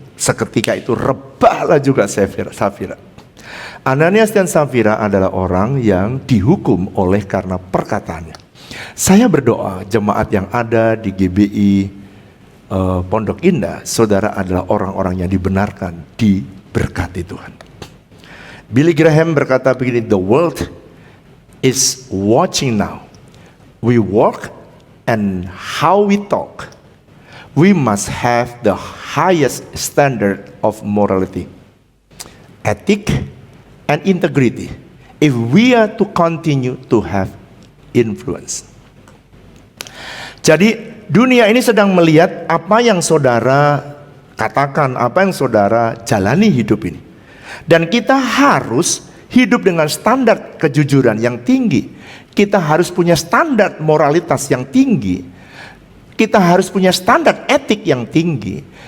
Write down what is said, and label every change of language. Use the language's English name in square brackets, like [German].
[Indonesian] Seketika itu rebahlah juga Safira. Ananias dan Safira adalah orang yang dihukum oleh karena perkataannya. Saya berdoa jemaat yang ada di GBI Pondok Indah, saudara adalah orang-orang yang dibenarkan, diberkati Tuhan. [English] Billy Graham [Indonesian] berkata begini, [English] the world is watching now. We walk and how we talk. We must have the highest standard of morality, ethic, and integrity if we are to continue to have influence. [Indonesian] Jadi dunia ini sedang melihat apa yang saudara katakan, apa yang saudara jalani hidup ini. Dan kita harus hidup dengan standar kejujuran yang tinggi. Kita harus punya standar moralitas yang tinggi. Kita harus punya standar etik yang tinggi.